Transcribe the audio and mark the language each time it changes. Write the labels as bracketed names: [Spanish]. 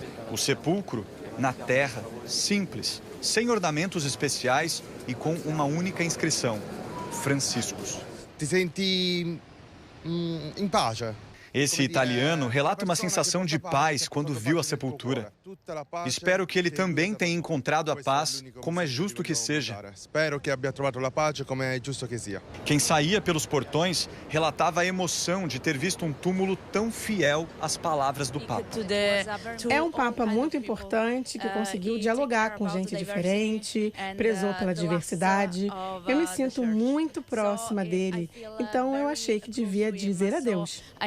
[Portuguese] O sepulcro, na terra, simples, sem ornamentos especiais e com uma única inscrição: Franciscos. [Italian] Ti senti in pace? [Portuguese] Esse italiano relata uma sensação de paz quando viu a sepultura. Espero que ele também tenha encontrado a paz, como é justo que seja. [Italian] Espero que abbia trovato la pace come è giusto che sia. [Portuguese] Quem saía pelos portões relatava a emoção de ter visto um túmulo tão fiel às palavras do Papa. É um Papa muito importante que conseguiu dialogar com gente diferente, prezou pela diversidade. Eu me sinto muito próxima dele, então eu achei que devia dizer adeus.